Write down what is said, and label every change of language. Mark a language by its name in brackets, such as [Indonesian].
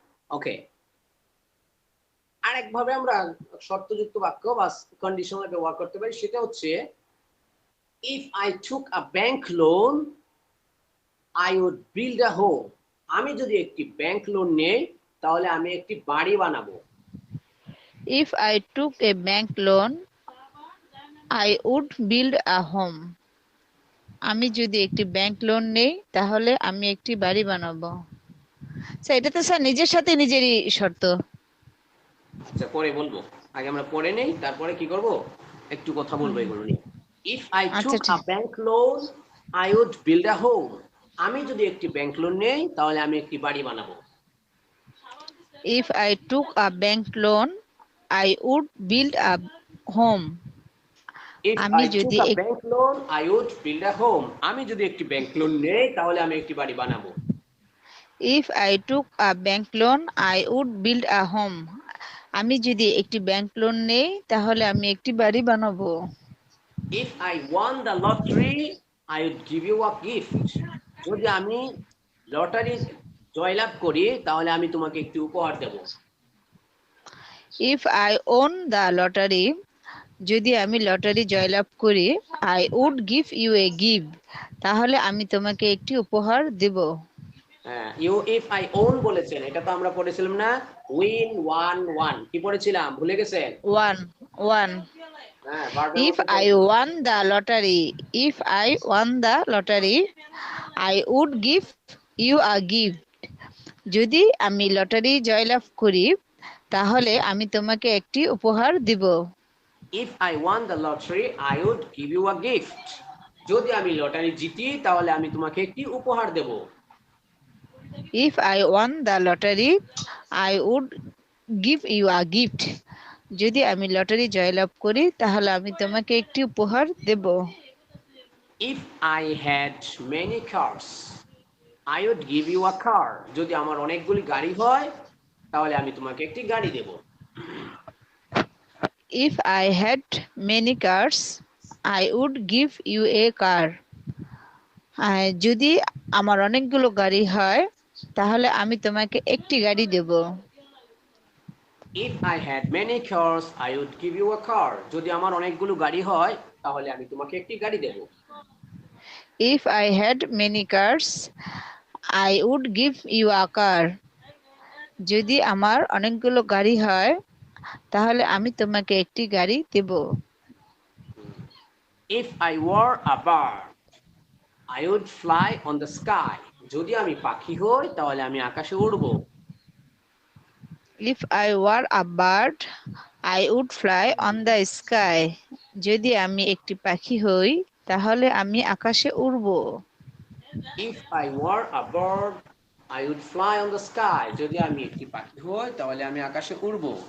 [Bangla] ওকে, আরেকভাবে আমরা শর্তযুক্ত বাক্য বা কন্ডিশনাল ব্যবহার করতে পারি, সেটা হচ্ছে [English] If I took a bank loan I would build a home. [Bangla] আমি যদি একটি ব্যাংক লোন নেই তাহলে আমি একটি বাড়ি বানাবো। [English] If I took a bank loan, I would build a home. [Bangla] আমি যদি একটি ব্যাংক লোন নেই তাহলে আমি একটি বাড়ি বানাবো। স্যার এটা তো স্যার নিজের সাথে নিজেরই শর্ত। আচ্ছা, পরে বলবো। আগে আমরা পড়ে নেই, তারপরে কি করব, একটু কথা বলবো এগুলো নিয়ে। [English] if I [Bangla] আচ্ছা, [English] took a [Bangla] ঠিক। [English] Bank loan I would build a home. [Bangla] আমি যদি একটি ব্যাংক লোন নেই তাহলে আমি একটি বাড়ি বানাবো। [English] If I took a bank loan, I would build a home. If [Bangla] আমি [English] I took [Bangla] যদি [English] A bank loan I would build a home. [Bangla] আমি যদি একটি ব্যাংক লোন নেই তাহলে আমি একটি বাড়ি বানাবো। [English] If I took a bank loan, I would build a home. [Bangla] আমি যদি একটি ব্যাংক লোন নেই তাহলে আমি একটি বাড়ি বানাবো। [English] If I won the lottery I would give you a gift. [Bangla] যদি আমি লটারি জয়লাভ করি তাহলে আমি তোমাকে একটি উপহার দেব। [English] If I own the lottery, [Bangla] যদি আমি লটারি জয়লাভ করি, [English] I would give you a gift. [Bangla] তাহলে আমি তোমাকে একটি উপহার দেব। হ্যাঁ, ইউ ইফ আই ওন বলেছেন, এটা তো আমরা পড়েছিলাম না, উইন ওয়ান ওয়ান, কি পড়েছিলাম ভুলে গেছেন? [English] One, one. [Bangla] হ্যাঁ, verb এর [English] If [Bangla] মধ্যে [English] I won the lottery, if I won the lottery, I would give you a gift. [Bangla] যদি আমি লটারি জয়লাভ করি তাহলে আমি তোমাকে একটি উপহার দিব। [English] If I won the lottery I would give you a gift. [Bangla] যদি আমি লটারি জিতি তাহলে আমি তোমাকে একটি উপহার দেব। [English] If I won the lottery, I would give you a gift. [Bangla] যদি আমি লটারি জয়লাভ করি তাহলে আমি তোমাকে একটি উপহার দেব। [English] If I had many cars I would give you a car. [Bangla] যদি আমার অনেকগুলি গাড়ি হয় তাহলে আমি তোমাকে একটি গাড়ি দেব। [English] If I had many cars, I would give you a car. [Bangla] যদি আমার অনেকগুলো গাড়ি হয় তাহলে আমি তোমাকে একটি গাড়ি দেব। [English] If I had many cars I would give you a car. [Bangla] যদি আমার অনেকগুলো গাড়ি হয় তাহলে আমি তোমাকে একটি গাড়ি দেব। [English] If I had many cars, I would give you a car. [Bangla] যদি আমার অনেকগুলো গাড়ি হয় তাহলে আমি তোমাকে একটি গাড়ি দেব। [English] If I were a bird I would fly on the sky. [Bangla] যদি আমি পাখি হই তাহলে আমি আকাশে উড়ব। [English] If I were a bird, I would fly on the sky. [Bangla] যদি আমি একটি পাখি হই তাহলে আমি আকাশে উড়ব। [English] If I were a bird I would fly on the sky. [Bangla] যদি আমি একটি পাখি হই তাহলে আমি আকাশে উড়ব।